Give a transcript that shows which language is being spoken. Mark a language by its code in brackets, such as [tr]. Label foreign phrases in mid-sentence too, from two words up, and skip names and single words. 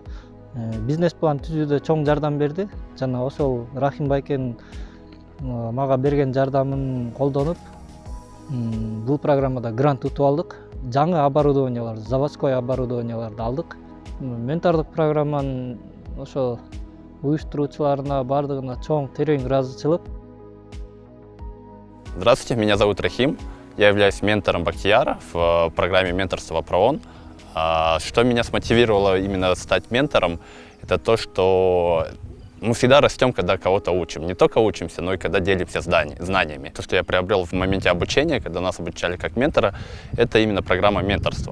[ky] Бизнес план түзүүдө чоң жардам берди. Жана ошол Рахим байкенин мага берген жардамын колдонуп, бул программада грант утуп алдык. Жаңы оборудованияларды, заводской оборудованияларды алдык. Менторлук программанын ошо уюштуруучуларына бардыгына чоң терең ыраазычылык. [ru] Здравствуйте, меня зовут Рахим. Я являюсь ментором Бактияра в программе менторства ПРООН. Что меня смотивировало именно стать ментором, это то, что мы всегда растем, когда кого-то учим. Не только учимся, но и когда делимся знаниями. То, что я приобрел в моменте обучения, когда нас обучали как ментора, это именно программа менторства.